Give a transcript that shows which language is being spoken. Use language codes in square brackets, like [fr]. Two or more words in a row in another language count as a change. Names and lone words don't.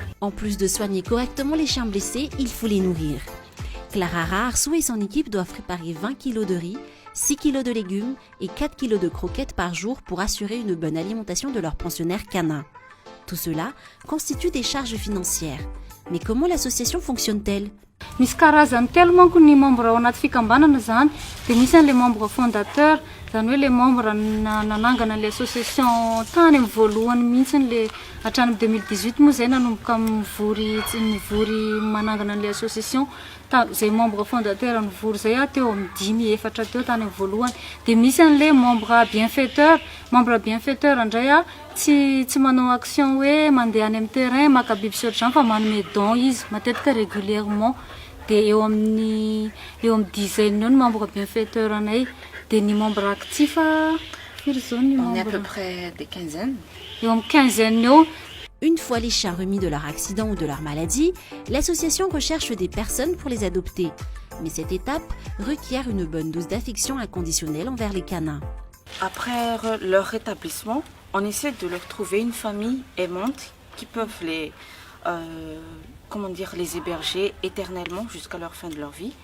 [fr] En plus de soigner correctement les chiens blessés, il faut les nourrir. Clara Raharsou et son équipe doivent préparer 20 kg de riz, 6 kg de légumes et 4 kg de croquettes par jour pour assurer une bonne alimentation de leurs pensionnaires canins. Tout cela constitue des charges financières. Mais comment l'association fonctionne-t-elle ? [mg] Misy karazany telo manko ny membre ao anaty fikambanana zany dia misy an'ilay [fr] membre fondateur [mg] zany hoe le membre nanangana le association tany amin'ny voalohany mihitsy le hatrany 2018 moa zay nanomboka mivory manangana an'ilay association zay [fr] membre fondateur [mg] nivory zay teo amin'ny 5-4 teo tany amin'ny voalohany dia misy an'ilay [fr] membre bienfaiteur [mg] indray tsy manao action hoe mandeha any amin'ny terrain maka biby sy ohatr'izany fa manome don izy matetika régulièrement dia eo amin'ny dizaine eo ny [fr] membre bienfaiteur [mg] anay dia ny [fr] membre actif on est à peu près des quinzaines. [mg] Eo amin'ny quinzaine eo. [fr] Une fois les chiens remis de leur accident ou de leur maladie, l'association recherche des personnes pour les adopter. Mais cette étape requiert une bonne dose d'affection inconditionnelle envers les canins. Après leur rétablissement, on essaie de leur trouver une famille aimante qui peuvent les héberger éternellement jusqu'à leur fin de leur vie.